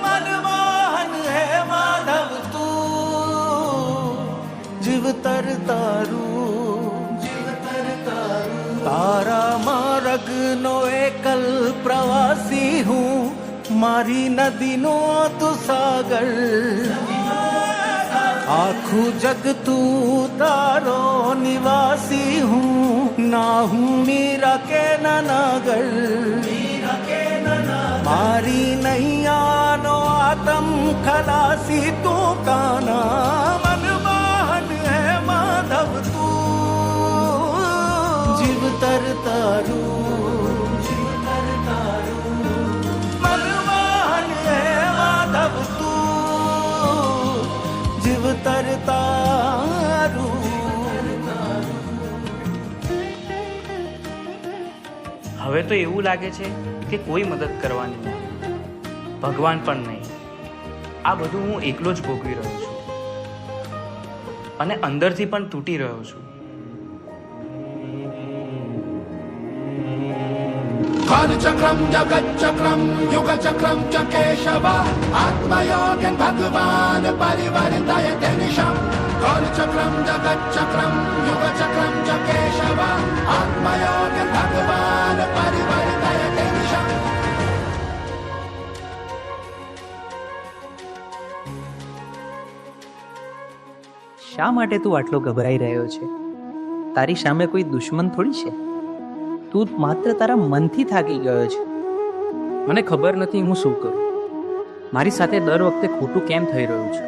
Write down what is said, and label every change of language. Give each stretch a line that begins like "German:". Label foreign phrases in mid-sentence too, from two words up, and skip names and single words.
Gujarati: મનમોહન હે માધવ તું, જીવ તર તારું, જીવ તર તારું. તારા માર્ગ નો એકલ પ્રવાસી હું, મારી નદી નો તું સાગર. આખું જગ તું તારો નિવાસી હું, ના હું મીરા કે નનાગર. મારી નૈયા નો આતમ ખલાસી તું કાના. મનમોહન હે માધવ તું, જીવ તર તારું, જીવ તર તારું. મનમોહન હે માધવ તું, જીવ તર તારું. હવે તો એવું લાગે છે કે કોઈ મદદ કરવાની નહીં, ભગવાન પણ નહીં. આ બધું હું એકલો જ ભોગવી રહ્યો છું અને અંદરથી પણ તૂટી રહ્યો છું.
Sanskrit: कालचक्रम जगच्चक्रम युगचक्रम च केशव आत्मयोगन भगवान परिवर्तयते निशम. कालचक्रम जगच्चक्रम युगचक्रम च केशव आत्मयोगन भगवान परिवर्तयते निशम.
Gujarati: શા માટે તું આટલો ગભરાઈ રહ્યો છે? તારી સામે કોઈ દુશ્મન થોડી છે. તું માત્ર તારા મનથી થાકી ગયો છે. મને ખબર નથી હું શું કરું. મારી સાથે દર વખતે ખોટું કેમ થઈ રહ્યું છે?